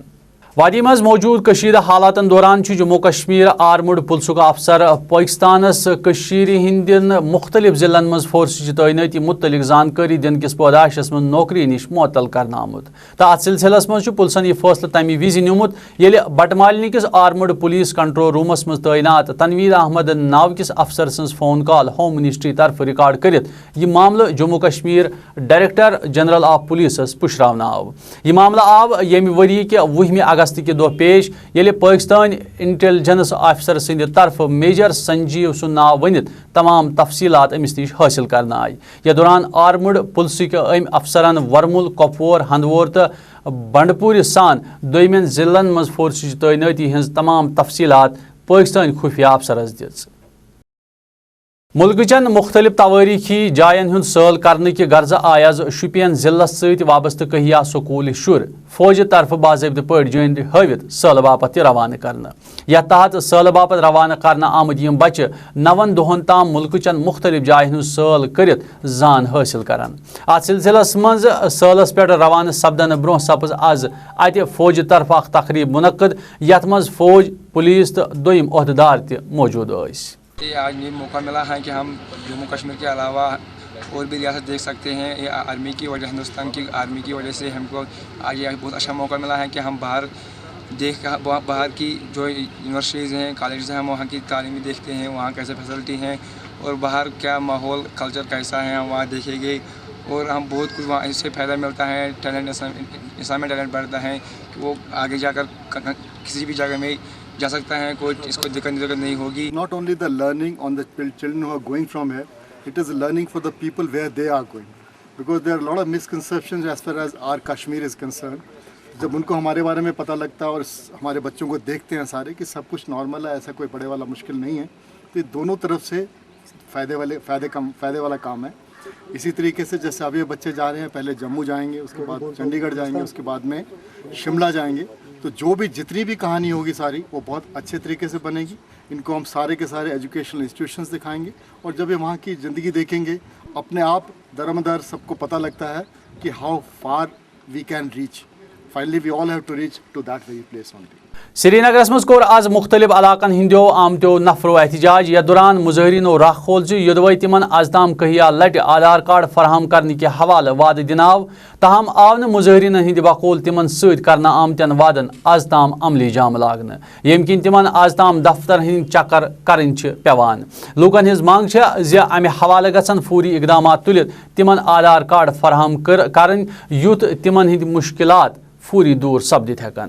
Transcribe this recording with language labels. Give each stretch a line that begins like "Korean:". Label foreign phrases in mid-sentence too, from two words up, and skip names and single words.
Kashmiri: وادی مز موجود کشیدہ حالاتن دوران جموں کشمیر آرمڈ پلسک افسر پاکستانس کشیر ہندین مختلف ضلعن مز فورسچ تعیناتی متعلق زانکاری دن کس پوداشس من نوکری نش معطل کرنا آمت. تو ات سلسلس مز پلسن یہ فیصلہ تمہ وز نیومت ییلہ بٹمالنی کس
English: armed police control
Kashmiri: رومس مز تعینات تنویر احمد ناو کس افسر سنز فون کال
English: home ministry
Kashmiri: طرف ریکارڈ کرت یہ معاملہ جموں کشمیر
English: director general of police
Kashmiri: پشراونہ آو. یہ معاملہ آو یمہ وری کے 20 اگست کے دہ پیش ییلہ پاکستان
English: intelligence officer
Kashmiri: سند طرف میجر سنجیو سن ناو ونت تمام تفصیلات امس نش حاصل کرنا آئی. یہ دوران آرمڈ پلسک ام افسران ورمل کپور ہندوور تو بنڈپور سان دویمین ضلعن مز فورسچ تعیناتی ہز تمام تفصیلات پاکستان خفیہ افسرس دِژ. ملک چن مختلف تواریخی جائن ہند سٲل کرنے کی غرض آئی آز شوپین ضلع ست وابستہ کہیا سکول شر فوج طرف باضابطہ پہ جند ہاوت سٲلہ باپت روانہ کرنا. یتھ تحت سٲلہ باپت روانہ کرنا آمد یم بچہ 9 دہن تام ملک چن مختلف جائن ہند سٲل کرت زان حاصل کران. ات سلسلس مز سٲلس پہ روانہ سپدن برہ سپز آز اتہ فوج طرف اخ تقریب منعقد یتھ مز فوج پولیس تو دویم عہدیدار تہ موجود ٲسۍ.
Urdu: آج یہ موقع ملا ہے کہ ہم جموں کشمیر کے علاوہ اور بھی ریاست دیکھ سکتے ہیں. یہ آرمی کی وجہ ہندوستان کی آرمی کی وجہ سے ہم کو آج یہ بہت اچھا موقع ملا ہے کہ ہم باہر کی جو یونیورسٹیز ہیں کالجز ہیں وہاں کی تعلیمی دیکھتے ہیں, وہاں کیسے فیسلٹی ہیں اور باہر کیا ماحول کلچر کیسا ہے ہم وہاں دیکھیں گے. اور ہم بہت کچھ وہاں اس سے فائدہ ملتا ہے. ٹیلنٹ انسان میں ٹیلنٹ بڑھتا ہے کہ وہ آگے جا کر کسی بھی جگہ میں جا سکتا ہے, کوئی اس کو دقت نہیں ہوگی.
English: Not only the learning on the children who are going from here, it is learning for the people where they are going, because there are a lot of misconceptions as far as our Kashmir is concerned.
Urdu: جب ان کو ہمارے بارے میں پتہ لگتا ہے اور ہمارے بچوں کو دیکھتے ہیں سارے کہ سب کچھ نارمل ہے, ایسا کوئی بڑے والا مشکل نہیں ہے, تو یہ دونوں طرف سے فائدے والا کام ہے. اسی طریقے سے جیسے ابھی بچے جا رہے ہیں, پہلے جموں جائیں گے, اس کے بعد چنڈی گڑھ جائیں گے, اس کے بعد میں شملہ جائیں گے, تو جو بھی جتنی بھی کہانی ہوگی ساری وہ بہت اچھے طریقے سے بنے گی. ان کو ہم سارے کے سارے
English: educational institutions
Urdu: دکھائیں گے, اور جب یہ وہاں کی زندگی دیکھیں گے اپنے آپ درمدر سب کو پتہ لگتا ہے کہ
English: how far we can reach. Finally we all have to reach to that very place only.
Kashmiri: سری نگرس مز کور آز مختلف علاقن ہندیو آمتو نفرو احتجاج. یا دوران مظاہرینو راہ کھول یودوے تمن از تام کہیا لٹ آدھار کارڈ فراہم کرنے کے حوالہ وعدہ دناو, تاہم آو نہ مظاہرین ہند بقول تمن ست کرنا آمتن وعدن از تام عملی جام لاگن, یم کن تمن از تام دفتر ہند چکر کرن پیوان. لوکن ہز مانگ امہ حوالہ گھن فوری اقدامات تلت تمن آدھار کارڈ فراہم کرن یوت تمن ہند مشکلات فوری دور سپدت ہیکن.